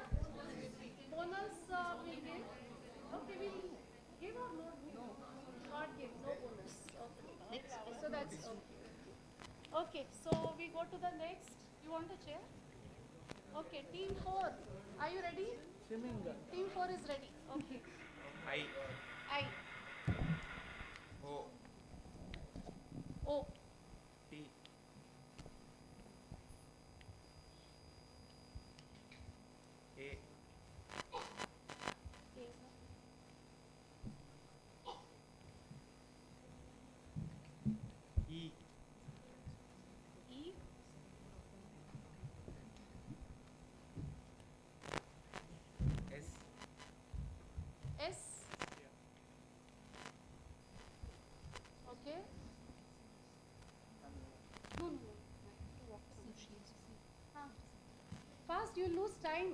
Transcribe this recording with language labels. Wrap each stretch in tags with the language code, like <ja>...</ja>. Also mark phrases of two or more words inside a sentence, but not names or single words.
<en>Bonus we'll give. Okay, we'll give or no? Not give, no bonus. Okay. Next. So that's okay. Okay, so we go to the next. You want the chair? Okay, team 4. Are you ready? Team 4 is ready. Okay. I. O. O. T. A. E. E. S. S. Okay. No. Fast, you lose time.</en>